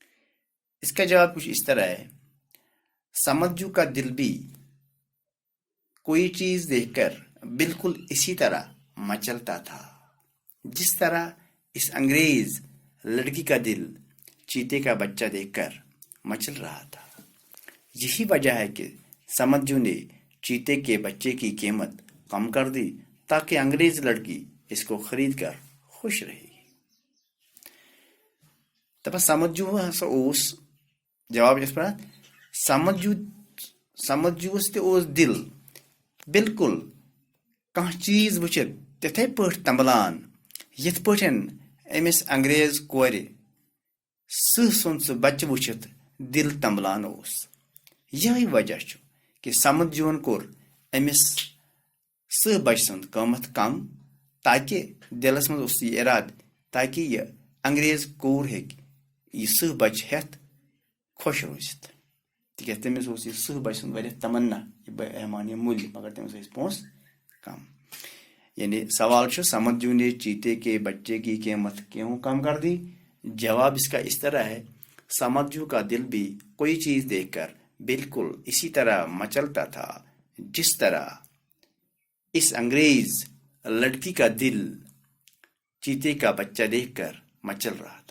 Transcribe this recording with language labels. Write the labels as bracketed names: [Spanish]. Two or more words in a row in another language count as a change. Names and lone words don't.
[Urdu] اس کا جواب کچھ اس طرح ہے، سمجھو کا دل بھی کوئی چیز دیکھ کر بالکل اسی طرح مچلتا تھا جس طرح اس انگریز لڑکی کا دل چیتے کا بچہ دیکھ کر مچل رہا تھا۔ یہی وجہ ہے کہ سمجھو نے چیتے کے بچے کی قیمت کم کر دی تاکہ انگریز لڑکی اس کو خرید کر خوش رہے۔ [Kashmiri] دپان سمجھو ہسا اوس جواب اس پر سمجھوس تہ اوس دل بالکل کانٛہہ چیز وچھت تتھے پٲٹھۍ تمبلان یتھ پٲٹھۍ أمس انگریز کورِ سُنٛد سُہ بچہ وچھت دل تمبلان اوس۔ یہی وجہ چھُ کہ سمجھوَن کوٚر أمس بچہ سُنٛد قۭمت کم تاکہ دلس منٛز اوس یہ ارادٕ تاکہ یہ انگریز کوٗر ہیٚکہِ یہ بچہ ہیٚتھ خوش روزتھ تکیاز تٔمِس اوس یہ بچہ سُنٛد واریاہ تمنا یہ بہٕ ہٮ۪مہٕ یہ مٔلۍ مگر تٔمِس ٲسۍ پونٛسہٕ کم۔ یعنی سوال چھُ [Urdu] سمجھو نے چیتے کے بچے کی قیمت کیوں کم کر دی؟ جواب اس کا اس طرح ہے، سمجھو کا دل بھی کوئی چیز دیکھ کر بالکل اسی طرح مچلتا تھا جس طرح اس انگریز لڑکی کا دل چیتے کا بچہ دیکھ کر مچل رہا تھا۔